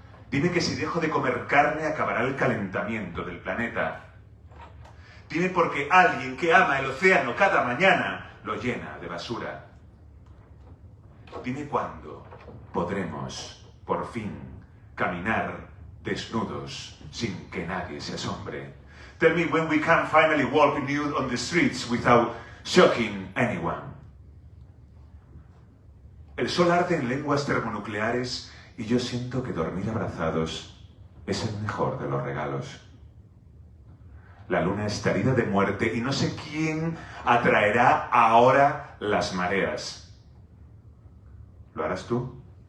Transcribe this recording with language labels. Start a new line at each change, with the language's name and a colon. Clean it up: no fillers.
Spanish: Dime que si dejo de comer carne acabará el calentamiento del planeta. Dime por qué alguien que ama el océano cada mañana lo llena de basura. Dime cuándo podremos, por fin, caminar desnudos sin que nadie se asombre.
English: Tell me when we can finally walk nude on the streets without shocking anyone.
Spanish: El sol arde en lenguas termonucleares y yo siento que dormir abrazados es el mejor de los regalos. La luna está herida de muerte y no sé quién atraerá ahora las mareas. ¿Lo harás tú?